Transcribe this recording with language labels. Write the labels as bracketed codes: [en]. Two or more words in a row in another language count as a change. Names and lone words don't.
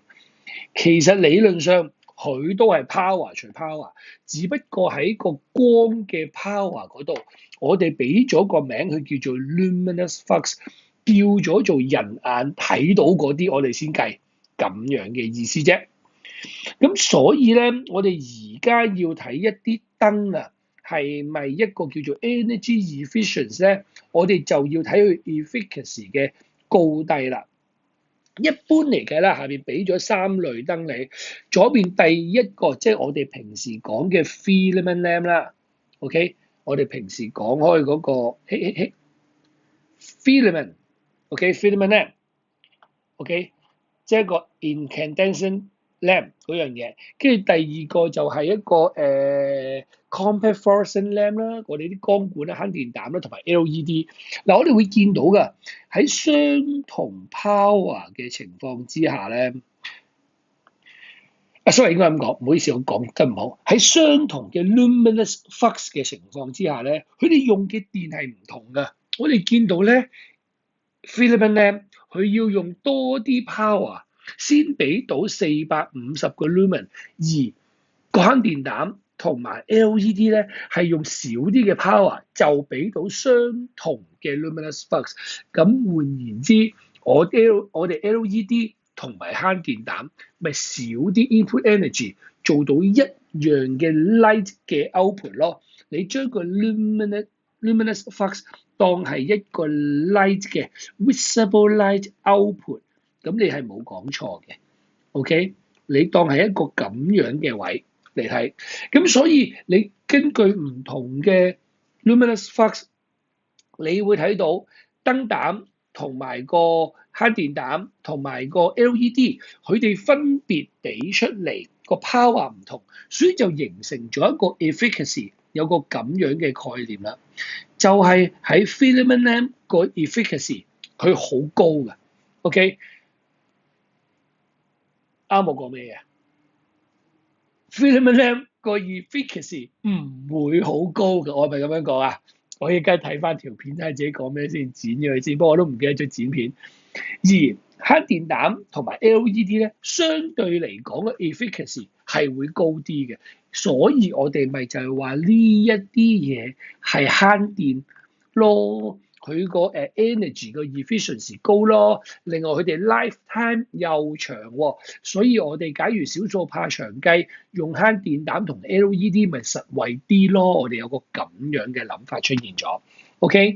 [yue] 其實理論上佢都係 power 除 power，只不過喺個光嘅 power 嗰度，我哋俾咗個名佢叫做 [en] luminous flux， [yue] 叫咗做人眼睇到嗰啲，我哋先計咁樣嘅意思啫。咁所以咧，我哋而家要睇一啲燈啊，係咪一個叫做 [en] energy efficiency [yue] 咧？我哋就要睇佢 efficacy 嘅高低啦。一般嚟計啦，下邊俾咗三類燈你，左邊第一個即係我哋平時講嘅 [en] filament lamp [yue] 啦。OK，我哋平時講開嗰個 filament， [en] OK，filament lamp，OK， [yue] 即係一個 [en] incandescent lamp [yue] 嗰樣嘢，跟住第二個就係一個 [en] compact fluorescent lamp [yue] 啦，我哋啲光管啦、慳電膽啦，同埋 LED。嗱，我哋會見到㗎，喺相同 power 嘅情況之下咧，sorry 應該咁講，唔好意思，我講得唔好。喺相同嘅 [en] luminous flux [yue] 嘅情況之下咧，佢哋用嘅電係唔同㗎。我哋見到咧 [en] filament lamp [yue] 佢要用多啲 power。先俾到450個 lumen，而個慳電膽同埋 LED 咧係用少啲嘅 power 就俾到相同嘅 [en] luminous flux。 [yue] 咁換言之，我哋 LED 同埋慳電膽咪少啲 [en] input energy [yue] 做到一樣嘅 light 嘅 output 咯。你將個 [en] luminous flux [yue] 當係一個 light 嘅 [en] visible light output。 [yue] 咁你係冇講錯嘅 ，OK？你當係一個咁樣嘅位嚟睇，咁所以你根據唔同嘅 luminous flux，你會睇到燈膽同埋個慳電膽同埋個 LED，佢哋分別俾出嚟個 power 唔同，所以就形成咗一個 efficacy 有個咁樣嘅概念啦，就係喺 [en] filament lamp [yue] 個 efficacy 佢好高嘅，OK 啱我講咩嘢 ？ [en] filament lamp [yue] 個 efficacy 唔會好高嘅，我係咪咁樣講啊？我而家睇翻條片睇下自己講咩先，剪咗佢先。不過我都唔記得咗剪片。而黑電膽同埋 LED 咧，相對嚟講嘅 efficacy 係會高啲嘅，所以我哋咪就係話呢一啲嘢係慳電咯，佢個energy 個 efficiency 高咯，另外佢哋 lifetime 又長喎，所以我哋假如少數怕長計，用慳電膽同 LED 咪實惠啲咯，我哋有個咁樣嘅諗法出現咗，OK？